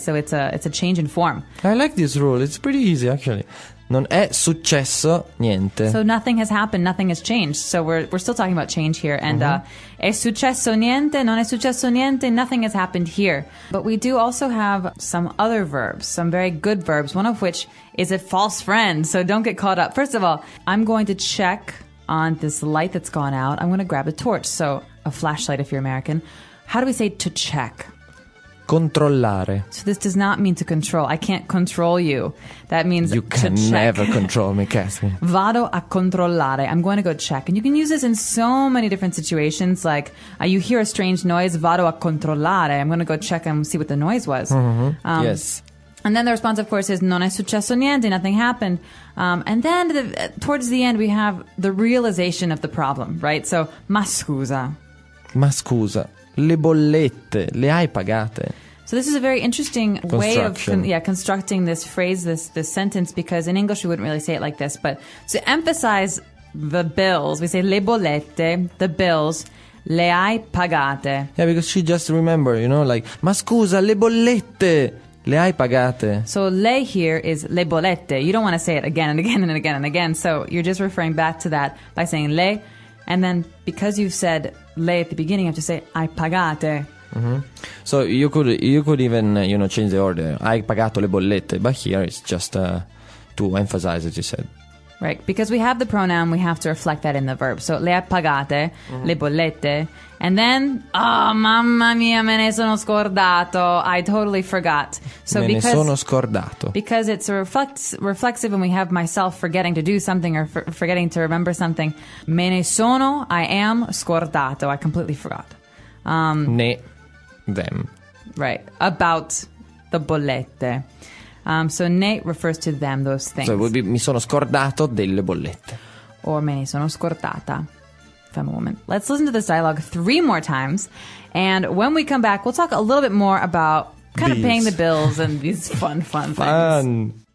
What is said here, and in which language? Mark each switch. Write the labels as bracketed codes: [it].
[en] So it's a change in form. I like this rule. It's pretty easy, actually. [it] Non è successo niente. [en] So nothing has happened, nothing has changed. So we're still talking about change here. [it] And è successo niente, non è successo niente, [en] nothing has happened here. But we do also have some other verbs, some very good verbs, one of which is a false friend. So don't get caught up. First of all, I'm going to check on this light that's gone out. I'm going to grab a torch, so a flashlight if you're American. How do we say to check? [it] Controllare. [en] So this does not mean to control. I can't control you. That means you can never control me, Cassie. [it] Vado a controllare. [en] I'm going to go check. And you can use this in so many different situations, like you hear a strange noise, [it] vado a controllare. [en] I'm going to go check and see what the noise was. Mm-hmm. Yes. And then the response, of course, is [it] non è successo niente, [en] nothing happened. And then towards the end, we have the realization of the problem, right? [it] So, ma scusa. Ma scusa. Le bollette, le hai pagate? [en] So this is a very interesting way of constructing this phrase, this sentence, because in English we wouldn't really say it like this. But to emphasize the bills, we say [it] le bollette, [en] the bills, [it] le hai pagate. [en] Yeah, because she just remember, you know, like, [it] ma scusa, le bollette, le hai pagate. [en] So le here is le bollette. You don't want to say it again and again and again and again. So you're just referring back to that by saying le. And then because you've said le at the beginning, you have to say [it] hai pagate. [en] Mm-hmm. So you could even, you know, change the order. [it] Hai pagato le bollette. [en] But here it's just to emphasize as you said. Right, because we have the pronoun, we have to reflect that in the verb. [it] So, le hai pagate, mm-hmm. le bollette. [en] And then, oh, [it] mamma mia, me ne sono scordato. [en] I totally forgot. [it] So me because, ne sono scordato. [en] Because it's reflexive and we have myself forgetting to do something or forgetting to remember something. [it] Me ne sono, [en] I am, scordato. I completely forgot. Ne, them. Right, about the bollette. So ne refers to them, those things. So it would be [it] mi sono scordato delle bollette. Or me ne sono scordata. [en] Femme woman. Let's listen to this dialogue 3 more times. And when we come back, we'll talk a little bit more about kind these. Of paying the bills and these fun, fun things.